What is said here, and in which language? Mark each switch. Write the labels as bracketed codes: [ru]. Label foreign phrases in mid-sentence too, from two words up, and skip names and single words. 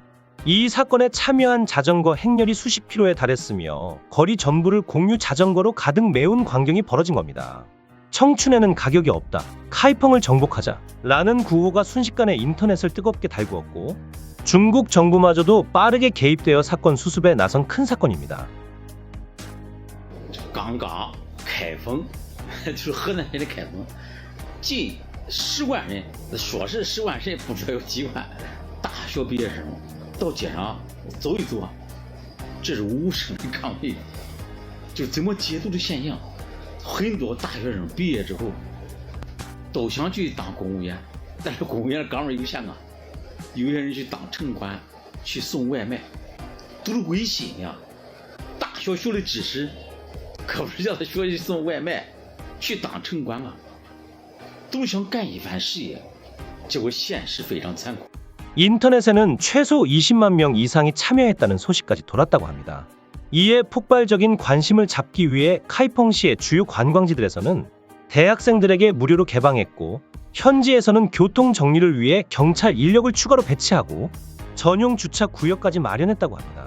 [ko] 이 사건에 참여한 자전거 행렬이 수십 킬로에 달했으며 거리 전부를 공유 자전거로 가득 메운 광경이 벌어진 겁니다. 청춘에는 가격이 없다. 카이펑을 정복하자. 라는 구호가 순식간에 인터넷을 뜨겁게 달구었고 중국 정부마저도 빠르게 개입되어 사건 수습에 나선 큰 사건입니다. [zh] 刚刚开封，就是河南省的开封，近10万人，说是10万人，不知道有几万大学毕业生到街上走一走，这是无声的抗议。就怎么解读这现象？很多大学生毕业之后都想去当公务员，但是公务员岗位有限啊。有些人去当城管，去送外卖，都是违心呀。大学学的知识。可不是叫他学去送外卖，去当城管啊，都想干一番事业，结果现实非常残酷。 [ko] 인터넷에는 최소 20만 명 이상이 참여했다는 소식까지 돌았다고 합니다. 이에 폭발적인 관심을 잡기 위해 카이펑시의 주요 관광지들에서는 대학생들에게 무료로 개방했고 현지에서는 교통 정리를 위해 경찰 인력을 추가로 배치하고 전용 주차 구역까지 마련했다고 합니다.